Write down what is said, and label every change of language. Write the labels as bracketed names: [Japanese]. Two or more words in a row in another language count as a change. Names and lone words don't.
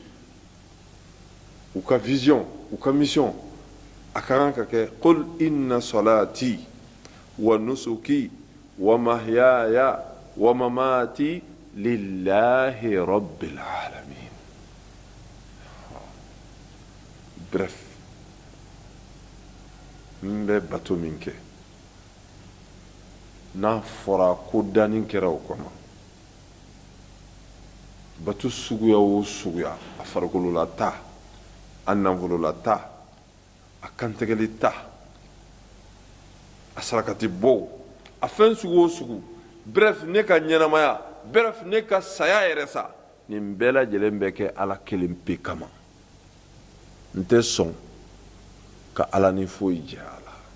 [Bambara] u ka vision u ka mission a ka kan ka kɛ [Arabic] قل إن صلاتي ونسكي ومحياي ومماتي لله رب العالمين [Bambara] bref n bɛ bato min kɛ n'a fɔra ko danni kɛra o kɔnɔ bato suguya o suguya a farikolola ta a nafolola ta a kantigɛli ta a sarakati bɔ a fɛn sugu o sugu bref ne ka ɲɛnamaya bref ne ka saya yɛrɛ sa nin bɛɛ lajɛlen bɛ kɛ ala kelen pe kama n tɛ sɔn ka ala ni foyi jɛ a la